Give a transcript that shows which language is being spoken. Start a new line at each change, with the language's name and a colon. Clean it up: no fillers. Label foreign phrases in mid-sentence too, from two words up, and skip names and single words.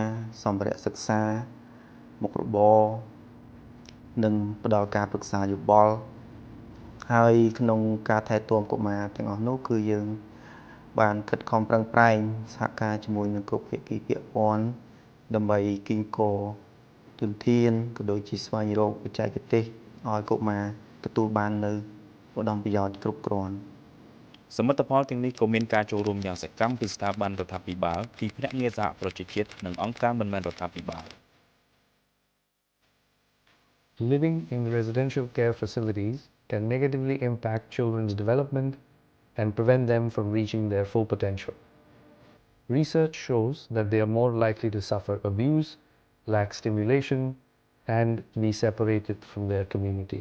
Khmer: សម្ភារៈសិក្សាមុខរបរនិងផ្ដល់ការប្រឹក្សាយោបល់ហើយក្នុងការថែទាំកុមារទាំងអស់នោះគឺយើងបានខិតខំប្រឹងប្រែងសហការជាមួយនឹងគ្រប់ភាគីពាក់ព័ន្ធដើម្បីគីងកទុនធានក៏ដូចជាស្វែងរកបច្ចេកទេសឲ្យកុមារទទួលបាននៅឧត្តមប្រយោជន៍គ្រប់គ្រាន់ សមិទ្ធផលទាំងនេះក៏មានការចូលរួមយ៉ាងសកម្មពីស្ថាប័នរដ្ឋាភិបាលពីភ្នាក់ងារសហប្រជាជាតិនិងអង្គការមិនមែនរដ្ឋាភិបាល
English: living in residential care facilities can negatively impact children's development and prevent them from reaching their full potential. Research shows that they are more likely to suffer abuse, lack stimulation, and be separated from their community.